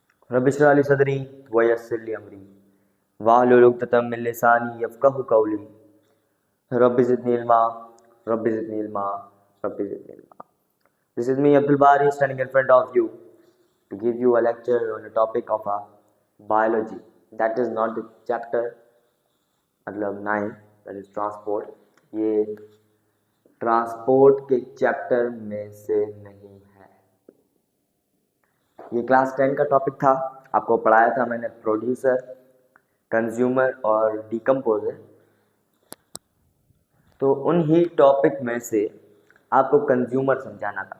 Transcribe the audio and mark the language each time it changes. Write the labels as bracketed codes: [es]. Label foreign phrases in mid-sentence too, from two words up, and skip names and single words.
[ar] رب اشرح لي صدري ويسر لي أمري واحلل عقدة من لساني يفقهوا قولي رب زدني علما رب زدني علما رب زدني علما. [en] This is me Abdul Bari standing in front of you to give you a lecture on the topic of biology. That is not the chapter मतलब 9, that is transport. [hi] ये ट्रांसपोर्ट के चैप्टर में से नहीं है। ये क्लास 10 का टॉपिक था, आपको पढ़ाया था मैंने [en] producer, consumer [hi] और डिकम्पोजर। तो उन ही टॉपिक में से आपको कंज्यूमर समझाना था।